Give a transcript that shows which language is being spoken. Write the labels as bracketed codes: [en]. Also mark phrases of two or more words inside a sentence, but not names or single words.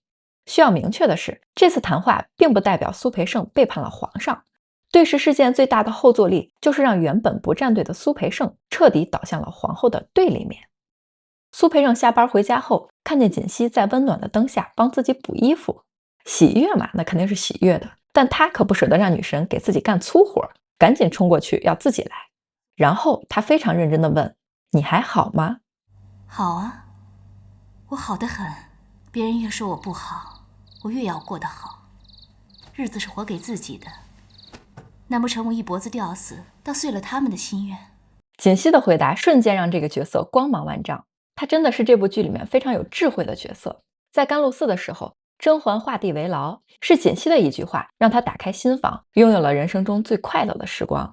[zh] 需要明確的是，這次談話並不代表蘇培盛背叛了皇上。對峙事件最大的後坐力，就是讓原本不站隊的蘇培盛徹底倒向了皇後的對立面。蘇培盛下班回家後，看見槿汐在溫暖的燈下幫自己補衣服，喜悅嘛，那肯定是喜悅的，但他可不捨得讓女神給自己幹粗活，趕緊衝過去要自己來。然後他非常認真地問：“你還好嗎？”“ 好啊，我好得很。別人越說我不好，我越要過得好。日子是活給自己的。難不成我一脖子吊死，倒遂了他們的心願？” 槿汐的回答瞬間讓這個角色光芒萬丈。他真的是這部劇裡面非常有智慧的角色。在甘露寺的時候，甄嬛畫地為牢，是槿汐的一句話讓他打開心房，擁有了人生中最快樂的時光。